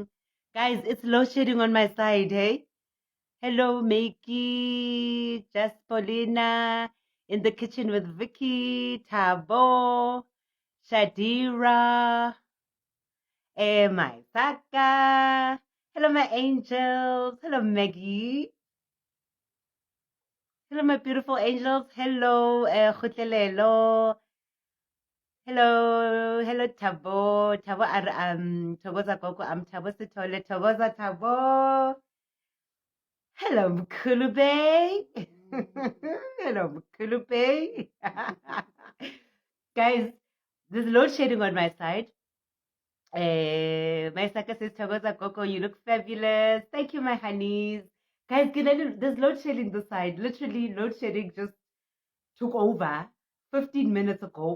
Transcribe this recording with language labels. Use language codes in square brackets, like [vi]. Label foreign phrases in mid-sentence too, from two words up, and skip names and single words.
[en] Guys, it's load shedding on my side, hey? Hello, Makey, Just Paulina, in the kitchen with Vicky, Tabo, Shadira, my Saka. Hello, my angels. Hello, Maggie. Hello, my beautiful angels. Hello, Khutlelelo. Hello, Tabo. Tabo, Taboza Gogo, Tabo Sitole, Taboza Tabo. Hello, Mkulube. Hello, Mkulube. Guys, there's load shedding on my side. My Saka says, Tagoza Coco, you look fabulous. Thank you, my honeys. Guys, there's load shedding this side. Literally, load shedding just took over 15 minutes ago.